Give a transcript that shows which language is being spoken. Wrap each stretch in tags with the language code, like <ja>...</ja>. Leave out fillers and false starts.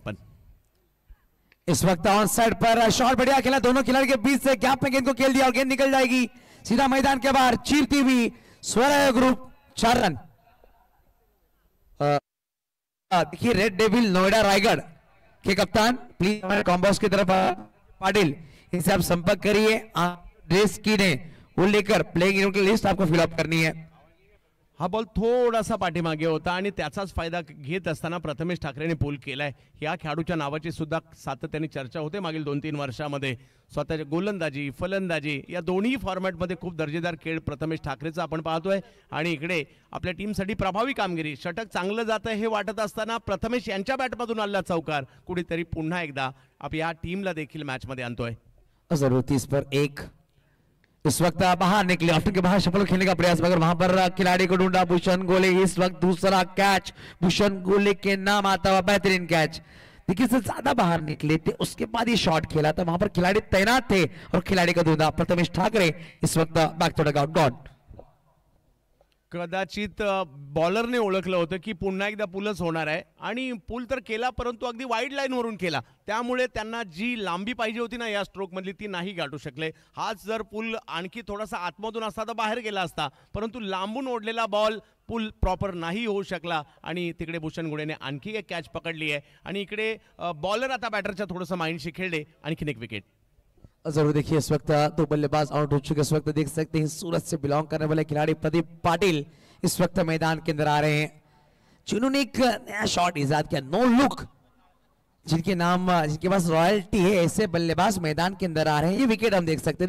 <mr>पण</mr> <hi>इस वक्त ऑन साइड पर शॉट बढ़िया खेला, दोनों खिलाड़ी के बीच से गैप में गेंद को खेल दिया और गेंद निकल जाएगी सीधा मैदान के बाहर, चीरती हुई स्वराय ग्रुप 4 रन। देखिए रेड डेविल नोएडा रायगढ़ के कप्तान प्लीज हमारे कॉम्बॉक्स की तरफ पाटिल, इनसे आप संपर्क करिए, ड्रेस की ने वो लेकर प्लेइंग लिस्ट आपको फिलअप करनी है।</hi> <mr>हा बॉल थोडासा पाठीमागे होता आणि त्याचाच फायदा घेत असताना प्रथमेश ठाकरेने पूल केलाय। या खेळाडूच्या नावाची सुद्धा सातत्याने चर्चा होते मागील 2-3 वर्षामध्ये। स्वतःच्या गोलंदाजी फलंदाजी या दोन्ही फॉर्मॅटमध्ये खूप दर्जेदार खेळ प्रथमेश ठाकरेचा आपण पाहतोय आणि इकडे आपल्या टीमसाठी प्रभावी कामगिरी, षटक चांगलं जातं हे वाटत असताना प्रथमेश यांच्या बॅटमधून आलेला चौकार कुठेतरी पुन्हा एकदा आपल्या टीमला देखील मॅचमध्ये आणतोय।</mr> <hi>जरूर 30 पर 1। इस वक्त बाहर निकले, ऑफ्टन के बाहर शफल खेलने का प्रयास, मगर वहां पर खिलाड़ी को ढूंढा भूषण गोले। इस वक्त दूसरा कैच भूषण गोले के नाम आता हुआ, बेहतरीन कैच। देखिए से ज्यादा बाहर निकले थे, उसके बाद ये शॉट खेला था, वहां पर खिलाड़ी तैनात थे और खिलाड़ी को ढूंढा प्रथमेश ठाकरे। इस वक्त बैक टू डगआउट गॉन।</hi> <mr>कदाचित बॉलरने ओळखलं होतं की पुन्हा एकदा पुलच होणार आहे आणि पुल तर केला, परंतु अगदी वाईड लाईन वरून केला, त्यामुळे त्यांना जी लांबी पाहिजे होती ना या स्ट्रोक मधली ती नाही गाठू शकले। हाच जर पुल आणखी थोडासा आतमधून असता तर बाहेर गेला असता, परंतु लांबून ओढलेला बॉल पुल प्रॉपर नाही होऊ शकला आणि तिकडे भूषण गुडेने आणखी एक कॅच पकडली आहे आणि इकडे बॉलर आता बॅटरच्या थोडंसं माइंडशी खेळले, आणखीन एक विकेट।</mr> <hi>जरूर देखिए इस वक्त 2 बल्लेबाज आउट हो चुके। इस वक्त देख सकते हैं सूरत से बिलोंग करने वाले खिलाड़ी प्रदीप पाटिल इस वक्त मैदान के अंदर आ रहे हैं, जिन्होंने एक नया शॉट इजाद किया, नो लुक, जिनके नाम जिनके पास रॉयल्टी है, ऐसे बल्लेबाज मैदान के अंदर आ रहे हैं। ये विकेट हम देख सकते हैं।</hi>